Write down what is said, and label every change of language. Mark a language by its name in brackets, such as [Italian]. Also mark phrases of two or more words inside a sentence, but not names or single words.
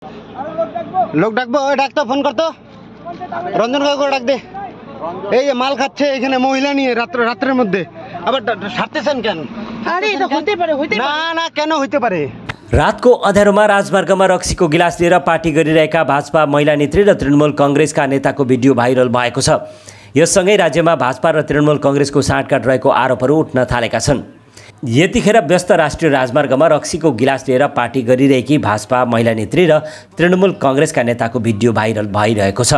[Bangla] লোক ডাকবো, ওই ডাকতো, ফোন করতো, রঞ্জন কাকুকে ডাক দে। এই যে মাল খাচ্ছে এখানে মহিলা নিয়ে রাত্রের মধ্যে, আবার সারতেছেন কেন? আরে এটা হইতে পারে, না না, কেন হইতে পারে? [Nepali] रातको अँध्यारोमा राजमार्गमा रक्सीको गिलास लिएर पार्टी गरिरहेका भाजपा महिला नेत्री र तृणमूल कांग्रेसका नेताको भिडियो भाइरल भएको छ। यससँगै राज्यमा भाजपा र तृणमूल कांग्रेसको साँठगाँठ रहेको आरोपहरू उठ्न थालेका छन्। यतिखेर व्यस्त राष्ट्रिय राजमार्गमा रक्सीको गिलास लिएर पार्टी गरिरहेकी भाजपा महिला नेत्री र तृणमूल कांग्रेसका नेताको भिडियो भाइरल भइरहेको छ।